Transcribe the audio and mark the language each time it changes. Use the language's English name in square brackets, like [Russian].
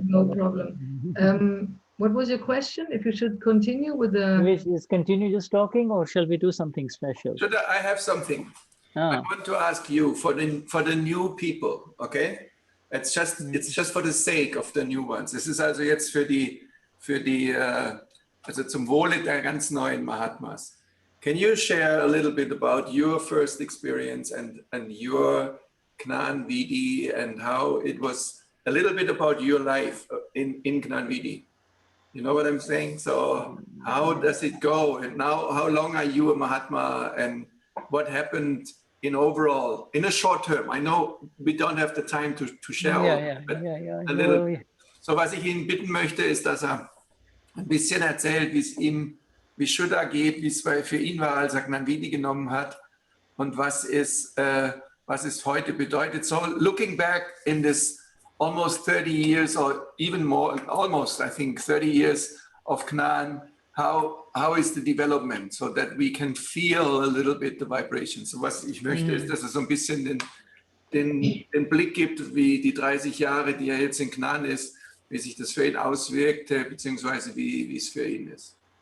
[English] No problem. What was your question? If you should continue with the... Is continue just talking, or shall we do something special? Shuddha, I have something. I want to ask you for the new people, okay? It's just for the sake of the new ones. [German] Es ist also jetzt für die also zum Wohle der ganz neuen Mahatmas. [English] Can you share a little bit about your first experience and your Gnan Vidhi and how it was, a little bit about your life in Gnan Vidhi? You know what I'm saying? So how does it go? And now, how long are you a Mahatma, and what happened in overall, in a short term? I know we don't have the time to share a little. [German] So was ich ihn bitten möchte, ist, dass ein bisschen erzählt, wie es ihm, wie Shuddha geht, wie es für ihn war, als Gnan Vidhi genommen hat, und was es heute bedeutet. [English] So looking back in this almost 30 years, or even more, almost, I think, 30 years of Gnan, how is the development, so that we can feel a little bit the vibration. [German] So was ich möchte, ist, dass so ein bisschen den Blick gibt, wie die 30 Jahre, die jetzt in Gnan ist, wie sich das für ihn auswirkte, beziehungsweise wie es für ihn ist.